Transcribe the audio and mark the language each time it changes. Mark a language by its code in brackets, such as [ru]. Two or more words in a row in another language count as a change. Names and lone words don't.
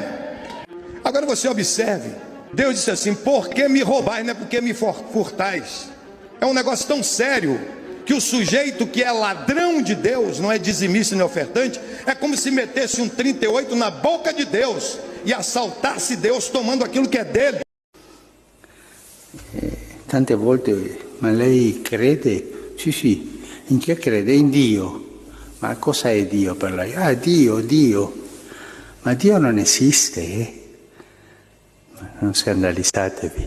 [pt] Agora você observe, Deus disse assim: por que me roubais, não é porque me furtais. É um negócio tão sério que o sujeito que é ladrão de Deus, não é dizimista nem ofertante, é como se metesse um 38 na boca de Deus e assaltasse Deus tomando aquilo que é dele. [it] Tante volte, ma lei crede? Sì, in che crede? In Dio. Ma cosa è Dio per lei? Ah, Dio. Ma Dio non esiste, Non scandalizzatevi.